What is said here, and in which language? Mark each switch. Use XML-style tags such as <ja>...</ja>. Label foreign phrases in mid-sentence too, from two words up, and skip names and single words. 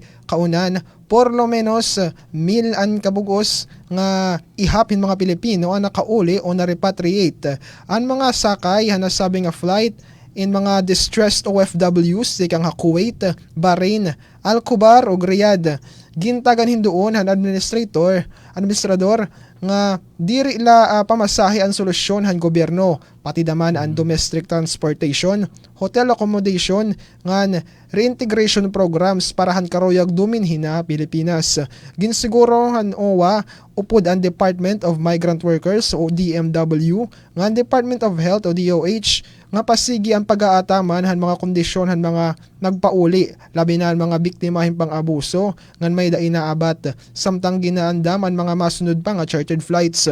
<war>Kaunan,</war> <es>por lo menos</es> <war>1,000 an kabugos nga ihapin mga Pilipino ang nakauli o na-repatriate. Ang mga sakay nasabi nga flight in mga</war> <en>distressed OFWs</en> <war>ikang Kuwait, Bahrain, Al-Kubar ug Riyadh. Gintagan hinduon han administrador nga diri la pamasahe ang solusyon han gobyerno pati daman ang</war> <en>domestic transportation, hotel accommodation</en> <war>ngan</war> <en>reintegration programs</en> <war>para han karoyag duminhi na Pilipinas. Ginsiguro han OWA upod ang Department of Migrant Workers o DMW ngan Department of Health o DOH nga pasigi ang pag-aataman han mga kondisyon han mga nagpauli labi na ang mga biktima hin pang abuso ngan may dainaabat samtang ginaandam ang mga masunod pa nga</war> <en>chartered flights.</en>